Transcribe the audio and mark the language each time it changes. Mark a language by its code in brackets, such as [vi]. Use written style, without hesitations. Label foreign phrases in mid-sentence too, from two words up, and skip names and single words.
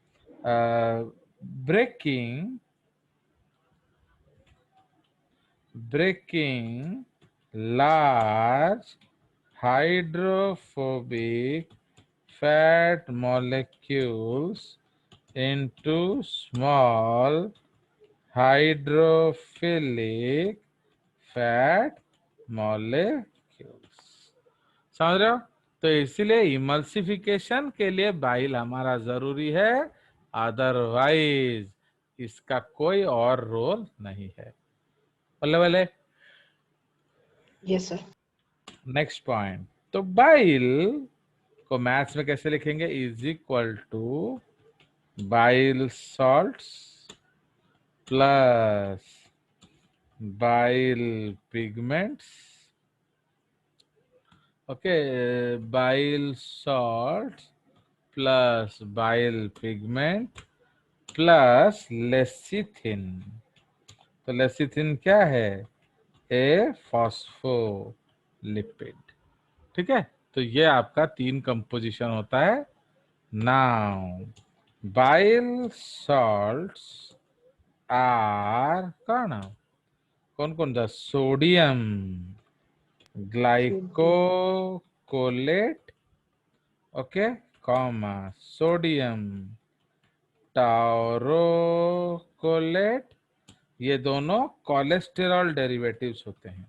[en] Breaking large hydrophobic fat molecules into small hydrophilic fat molecules. [hi] समझ रहे हो? तो इसीलिए इमल्सिफिकेशन के लिए बाइल हमारा जरूरी है, अदरवाइज इसका कोई और रोल नहीं है। बल्ले बल्ले। [en] yes sir. next point, [hi] तो बाइल को मैथ्स में कैसे लिखेंगे, [en] is equal to bile salts plus [hi] bile pigments। [en] okay, bile salts plus bile pigment plus lecithin। [hi] तो lecithin क्या है, [en] a phospholipid. [hi] ठीक है, तो ये आपका 3 कंपोजिशन होता है। [en] now bile salts are [hi] कौन कौन सा, [en] sodium glycolate, okay, comma sodium taurocholate, [hi] ये दोनों [en] cholesterol derivatives [hi] होते हैं।